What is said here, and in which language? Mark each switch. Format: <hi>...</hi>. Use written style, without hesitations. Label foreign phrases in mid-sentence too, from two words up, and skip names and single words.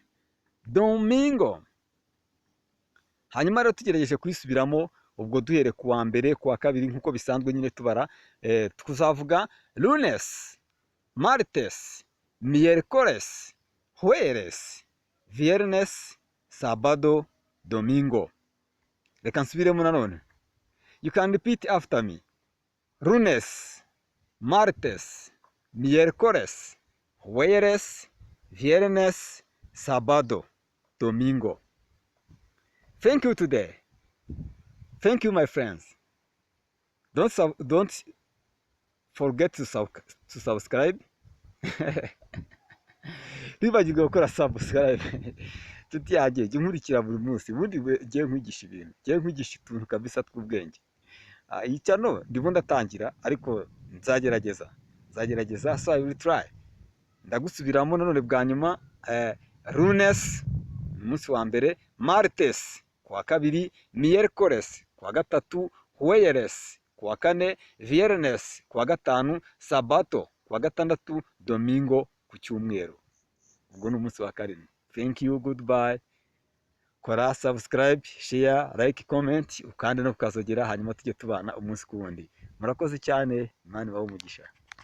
<rw>Domingo. Hanyuma rero tugerageje kuyisubiramo, ubwo duhere ku wa mbere, ku wa kabiri nk'uko bisanzwe nyine tubara, tuzavuga</rw> <es>Lunes, Martes, Miércoles, Jueves, Viernes, Sabado, Domingo.</es> <rw>Reka nsubiremo nanone.</rw> <en>You can repeat after me.</en> <es>Lunes, Martes, Miércoles, Jueves, Viernes, Sabado, Domingo.</es> <en>Thank you today. Thank you, my friends. Don't forget to subscribe.</en> <rw>Ntibagirwe gukora subscribe. Tuti yagiye nkurikira buri munsi, ubundi ngiye nkwigisha ibintu, ngiye nkwigisha utuntu kabisa tw'ubwenge. Iyi channel ndimo ndatangira, ariko nzagerageza,</rw> <en>so I will try.</en> <rw>Ndagusubiramo nanone bwa nyuma. Lunes umunsi wa mbere, Martes ku wa kabiri, Miércoles ku wa gatatu, Jueves ku wa kane, Viernes ku wa gatanu, Sabato ku wa gatandatu, Domingo ku cyumweru. Ubwo ni umunsi wa karindwi.</rw> <en>Thank you, goodbye. Kora subscribe, share, like,</en> <rw>comment, ukande no kukazogera, hanyuma tujye tubana umunsi ku wundi. Murakoze cyane, Imana ibahe umugisha.</rw>